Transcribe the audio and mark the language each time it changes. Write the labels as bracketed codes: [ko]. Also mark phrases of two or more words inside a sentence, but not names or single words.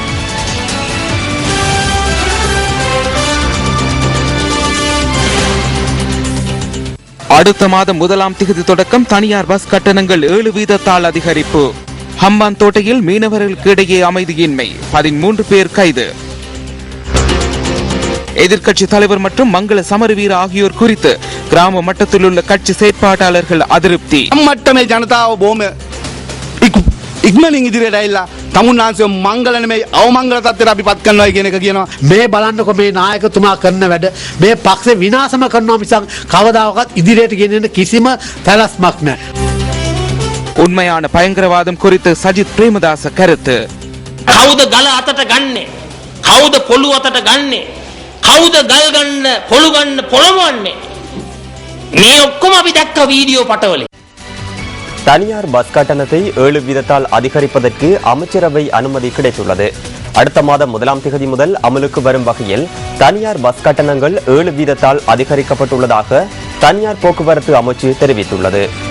[ta] அடுத்த மாதம் 1ஆம் தேதி தொடக்கம் தனியார் பஸ் கட்டணங்கள் 7% அதிகரிப்பு. ஹம்பாந்தோட்டையில் மீனவர்களுக்கு இடையே அமைதியின்மை, 13 பேர் கைது. எதிர்க்கட்சி தலைவர் மற்றும் மங்கள சமரவீர ஆகியோர் குறித்து கிராம மட்டத்தில் உள்ள கட்சி செயற்பாட்டாளர்கள் அதிருப்தி. [si] මට්ටමේ ජනතාව බොහොම ඉක්මනින් ඉදිරියට ඇවිල්ලා තමුන්නාන්සේ මංගල නෙමෙයි අවමංගල තත්ත්වයට අපි පත් කරනවා කියන එක කියනවා. මේ බලන්නකො මේ නායකතුමා කරන වැඩ මේ පක්ෂේ විනාශම කරනවා මිසක් කවදාකවත් ඉදිරියට ගෙනියන්න කිසිම පැලැස්මක් නැහැ. [ta] உண்மையான பயங்கரவாதம் குறித்து சஜித் பிரேமதாச கருத்து. [si] කවුද ගල අතට ගන්නෙ? කවුද පොළු අතට ගන්නෙ? කවුද ගල් ගන්න පොළු ගන්න පොළවන්නේ? මේ ඔක්කොම අපි දැක්ක වීඩියෝ පටවලේ. [ta] தனியார் பஸ் கட்டணத்தை 7% அதிகரிப்பதற்கு அமைச்சரவை அனுமதி கிடைத்துள்ளது. அடுத்த மாதம் 1ஆம் தேதி முதல் அமலுக்கு வரும் வகையில் தனியார் பஸ் கட்டணங்கள் 7% அதிகரிக்கப்பட்டுள்ளதாக தனியார் போக்குவரத்து அமைச்சு தெரிவித்துள்ளது.